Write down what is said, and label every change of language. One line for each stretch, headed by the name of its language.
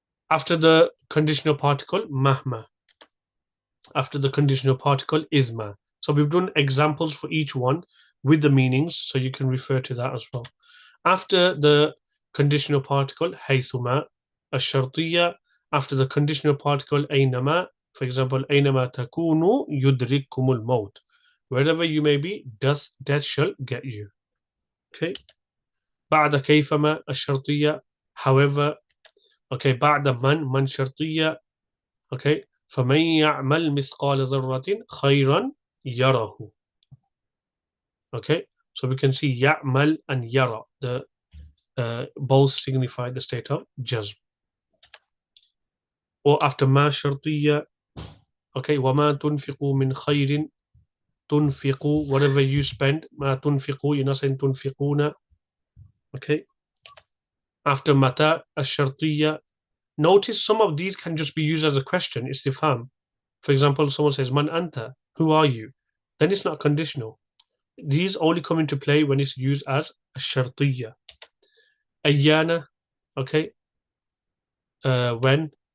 English: After the conditional particle, mahma. After the conditional particle, isma. So we've done examples for each one with the meanings, so you can refer to that as well. After the conditional particle, haythuma, الشرطية. After the conditional particle, أينما. For example,
Arabic: أينما تكونوا يدرككم الموت.
English: Wherever you may be, death shall get you. Okay.
Arabic: بعد كيفما الشرطية.
English: However. Okay.
Arabic: بعد من شرطية.
English: Okay.
Arabic: فمن يعمل مثقال ذرة خيرا يره.
English: Okay. So we can see يعمل and يرى. Both signify the state of jazm. Or after ما شرطية. Okay.
Arabic: وما تنفقوا من خير تنفقوا.
English: Whatever you spend.
Arabic: ما تنفقوا.
English: You're not saying تنفقون. Okay. After متى الشرطية. Notice some of these can just be used as a question, istifham. For example, someone says, Man anta, who are you? Then it's not conditional. These only come into play when it's used as a shartiyya. Ayyana, okay, when.